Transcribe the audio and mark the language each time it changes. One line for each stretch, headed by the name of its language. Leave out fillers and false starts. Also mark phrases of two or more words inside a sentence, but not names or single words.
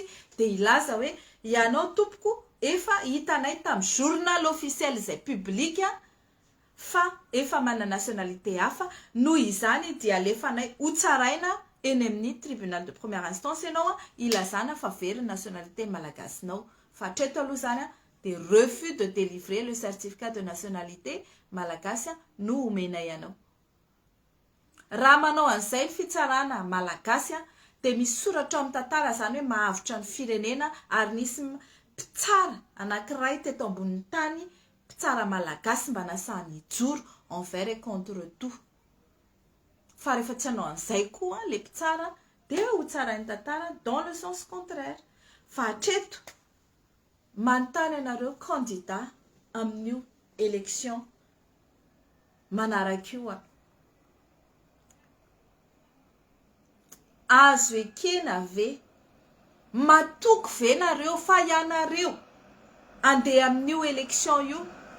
Malagasy: Dia ilaza hoe ianao tompoko efa hitanay tamin'ny
French: journal officiel
Malagasy: izay public fa efa mana nationalité hafa noho izany dia alefanay hotsaraina eny amin'ny
French: tribunal de première instance
Malagasy: ianao ilazana fa very nationalité malagasinao. Fa hatreto aloha zany dia
French: refus de délivrer le certificat de nationalité
Malagasy: malagasy no omenay anao. Raha manao an'izay ny fitsarana malagasy dia misy soratra amin'ny tantara zany hoe mahavitra ny firenena ary nisy mpitsara anankiray teto ambonin'ny tany mpitsara malagasy mba nasahany ijoro
French: envers et contre tout.
Malagasy: Fa rehefa tsy hanao an'izay koa le mpitsara dia ho tsarainy tantara
French: dans le sens contraire.
Malagasy: Fa hatreto manontany anareo candidat amin'io élection manaraka io azo ekena ve matoky ve nareo fa ianareo andeha amin'io élection io